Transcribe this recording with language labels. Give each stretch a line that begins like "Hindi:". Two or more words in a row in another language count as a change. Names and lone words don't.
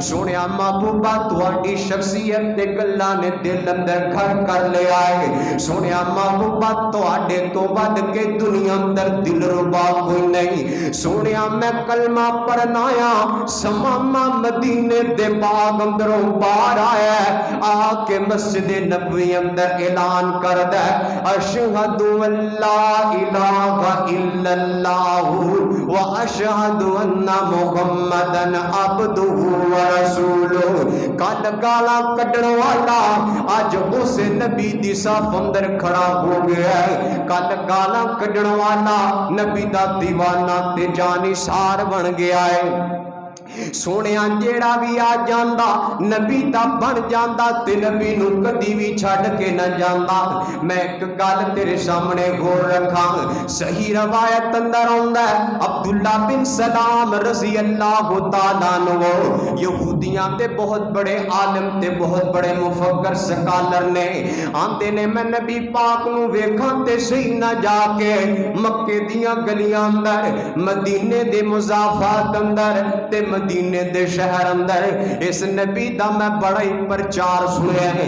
Punjabi: سونیا محبوبہ تہاڈی شخصیت تے گلاں نے دل اندر گھر کر لیا ہے. سونیا محبوبہ تہاڈے تو ودھ کے دنیا اندر دل ربا کوئی نہیں. سونیا میں کلمہ پڑھنا آ، ثمامہ مدینے دے باغ اندروں باہر آیا، آکے مسجد نبوی اندر اعلان کردا
Arabic: أشهد ألا إله إلا الله وأشهد أن محمدا عبده ورسوله.
Punjabi: کل گالا کڈھن والا اج اس نبی دی صاف اندر کھڑا ہو گیا ہے. کل گالا کڈھن والا نبی دا دیوانہ تے جاں نثار بن گیا ہے. سونیا جیہڑا بھی آ جاندا نبی دا بن جاندا تے نبی نوں کدی بھی چھڈ کے نہ جاندا. میں ایک گل تیرے سامنے گول رکھا، صحیح روایت اندر آندا ہے عبداللہ بن سلام
Arabic: رضي الله تعالى عنه
Punjabi: یہودیاں دے بہت بڑے عالم تے بہت بڑے مفکر سکالر نے آندے نے میں نبی پاک نوں ویکھاں تے صحیح نا جاکے مکے دیاں گلیاں اندر مدینے دے مضافات اندر تے مدینے دے شہر اندر اس نبی دا میں بڑا ہی پرچار سنیا ہے.